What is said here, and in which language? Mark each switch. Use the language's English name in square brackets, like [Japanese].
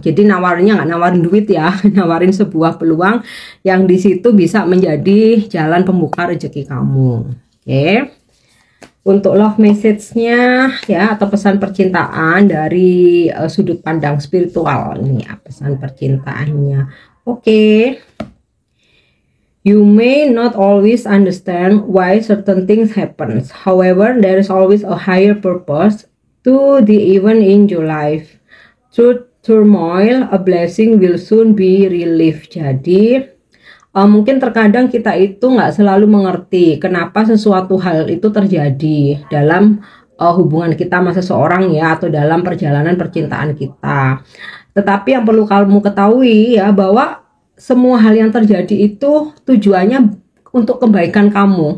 [Indonesian] Jadi nawarinnya nggak nawarin duit ya, nawarin sebuah peluang yang di situ bisa menjadi jalan pembuka rezeki kamu. Oke. Untuk love message-nya ya, atau pesan percintaan dari sudut pandang spiritual ini ya, pesan percintaannya. Oke. [English] You may not always understand why certain things happen. However, there is always a higher purpose to the event in your life. Through turmoil, a blessing will soon be relieved. [Indonesian] Jadi mungkin terkadang kita itu nggak selalu mengerti kenapa sesuatu hal itu terjadi dalam hubungan kita sama seseorang ya, atau dalam perjalanan percintaan kita. Tetapi yang perlu kamu ketahui ya, bahwa semua hal yang terjadi itu tujuannya untuk kebaikan kamu.